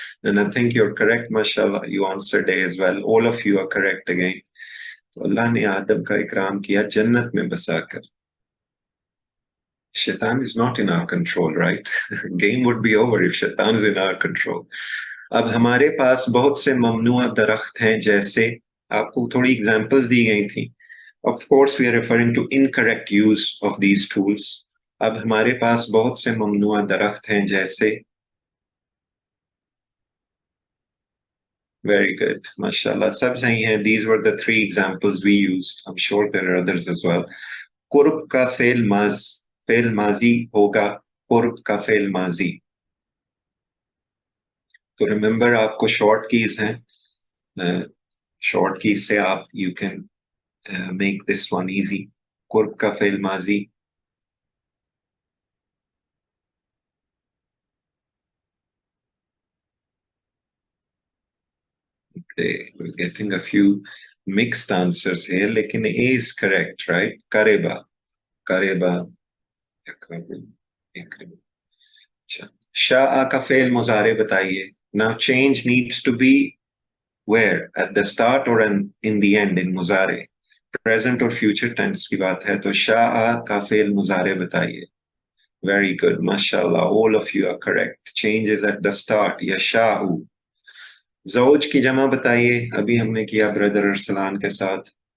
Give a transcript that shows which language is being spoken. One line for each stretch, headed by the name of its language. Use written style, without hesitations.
English: And I think you're correct, mashallah. You answered A as well. All of you are correct again.
Hindi: तो अल्लाह ने आदम का इकराम किया जन्नत में बसाकर.
English: Shaitan is not in our control, right? Game would be over if Shaitan is in our control.
Hindi: अब हमारे पास बहुत से ममनुआ दरख्त हैं, जैसे आपको थोड़ी एग्जांपल्स दी गई थी.
English: Of course, we are referring to incorrect use of these tools.
Hindi: अब हमारे पास बहुत से ममनुआ दरख्त हैं, जैसे.
English: Very good, mashallah.
Hindi: सब सही हैं.
English: These were the 3 examples we used. I'm sure there are others as well.
Hindi: कुर्ब का फेल माजी होगा. कुर्ब का फेल माजी. तो रिमेंबर, आपको शॉर्ट कीज हैं. शॉर्ट कीज से आप
English: you can make this one easy.
Hindi: कुर्ब का फेल माजी.
English: Okay, we're getting a few mixed answers here, लेकिन A is correct, right?
Hindi: करेबा, करेबा. अच्छा, शाआ का फेल मुजारे बताइए.
English: Now change needs to be where? At the start or in the end in मुजारे?
Hindi: Present और future tense की बात है, तो शाआ का फेल मुजारे बताइए.
English: Very good, mashallah. All of you are correct. Change is at the start. यशाउ.
Hindi: ज़ौज की जमा बताइए. अभी हमने किया ब्रदर अरसलान के साथ.